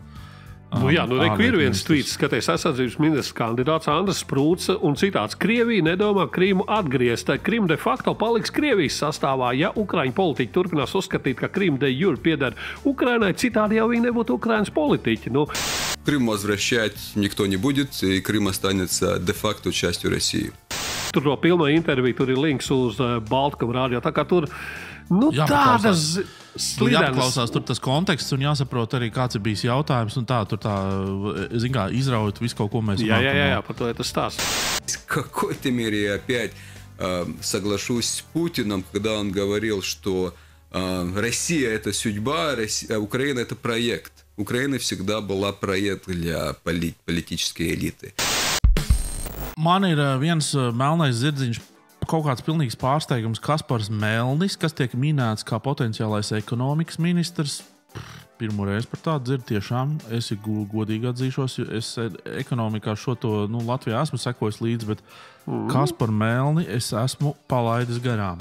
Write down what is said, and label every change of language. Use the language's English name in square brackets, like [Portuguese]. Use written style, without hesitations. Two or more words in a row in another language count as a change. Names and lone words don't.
[Latvian] Reku ir viens tvīts, skaties, aizsardzības ministrs kandidāts Andris Sprūds un citāts. Krievija nedomā Krimu atgriezt. Krima de facto paliks Krievijas sastāvā, ja Ukraiņu politiķi turpinās uzskatīt, ka Krima de jure pieder Ukrainai, citādi jau viņi nebūtu Ukrainas politiķi. [Russian] Крым возвращать никто не будет, и Крым останется де-факто частью России. [Latvian] Tur to pilno interviju, tur ir links uz Baltikumu radio, tā kā tur tādas slīdenes. Jāpaklausās tur tas konteksts un jāsaprot arī, kāds ir bijis jautājums un tur izraut visu kaut ko mēs mākam. Jā, par to ir tas stāsts. [Russian] В какой-то мере я опять соглашусь с Путиным, когда он говорил, что Россия – это судьба, а Украина – это проект. Украина всегда была проект для политической элиты. [Latvian] Man ir viens melnais zirdziņš, kaut kāds pilnīgs pārsteigums, Kaspars Melnis, kas tiek minēts kā potenciālais ekonomikas ministrs. Pirmo reizi par tādu dzirdu tiešām. Es godīgi atzīšos, es ekonomikā šo to Latvijā esmu sekojis līdzi, bet Kaspar Melni es esmu palaidis garām.